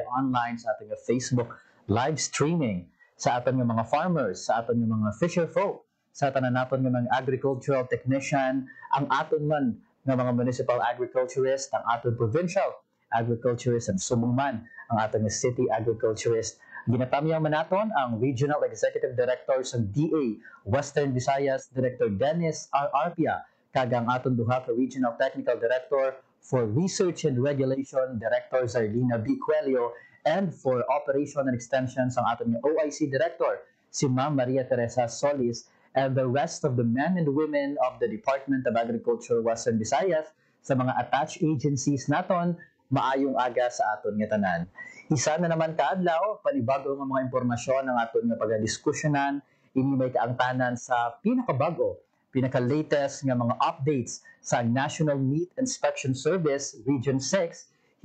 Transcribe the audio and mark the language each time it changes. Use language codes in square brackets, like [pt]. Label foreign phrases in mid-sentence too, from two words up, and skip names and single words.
[hil] online, sa aton nga Facebook [en] live streaming, [hil] sa aton nga mga farmers, sa aton nga mga fisher folk, sa tanan naton nga mga [en] agricultural technician, [hil] ang aton man ng mga [en] municipal agriculturist, [hil] ang aton [en] provincial agriculturist, [hil] and sumungman ang aton [en] city agriculturist. [hil] Ginatamyaw man naton ang Regional Executive Director sa DA Western Visayas, Director Dennis R. Arpia, kag ang aton duha ka Regional Technical Director for Research and Regulation, Director Zardina B. Cuello, [en] and for Operation and Extensions [hil] ang aton OIC Director, si Ma'am Maria Teresa Solis, [en] and the rest of the men and women of the Department of Agriculture Western Visayas [hil] sa mga attached agencies naton, maayong aga sa aton nga tanan. Isa na naman kaadlaw, panibago nga mga impormasyon ang aton nga pagdiskusyonan, ini may kaangtanan sa pinakabago, pinaka-latest nga mga updates sa National Meat Inspection Service Region 6.